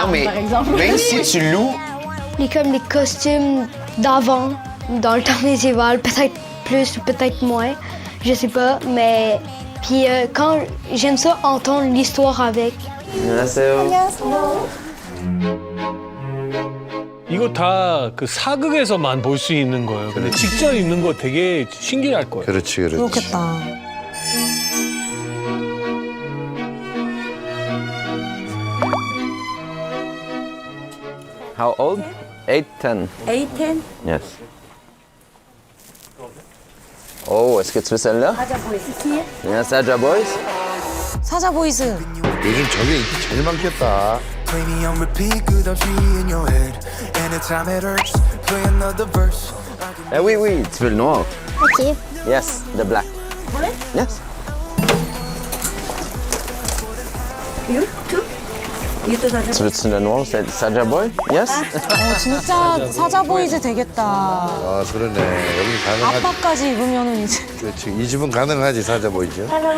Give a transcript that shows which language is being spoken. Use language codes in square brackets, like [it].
[fr] Non, mais par exemple. même si tu loues, Comme les costumes d'avant, dans le temps médiéval, peut-être plus ou peut-être moins, je sais pas, mais puis quand j'aime ça entendre l'histoire avec. [ko] 안녕하세요. 이거 다 그 사극에서만 볼 수 있는 거예요. 근데 직접 입는 거 되게 신기할 거예요. 그렇지. 그렇겠다. [en] How old? 8, 10. 8, 10. Yes. [fr] Oh, est-ce que tu veux celle-là? [en] Yes, Saja Boys. [ko] 사자 보이스. 요즘 저게 인기 제일 많겠다. [en] Play me on repeat, [ko] 끝없이 [en] in your head. Anytime it hurts, play another verse. [fr] Ah oui, oui, tu veux le noir? [en] Ok. Yes, the black. Yes. [fr] Tu veux-tu le noir, c'est Saja Boy? [en] Yes? [ko] 진짜 사자 보이스 되겠다. 아 그러네. 여기 가능하지. 아빠까지 입으면은 이제. 그렇지. 이 집은 가능하지 사자 보이죠.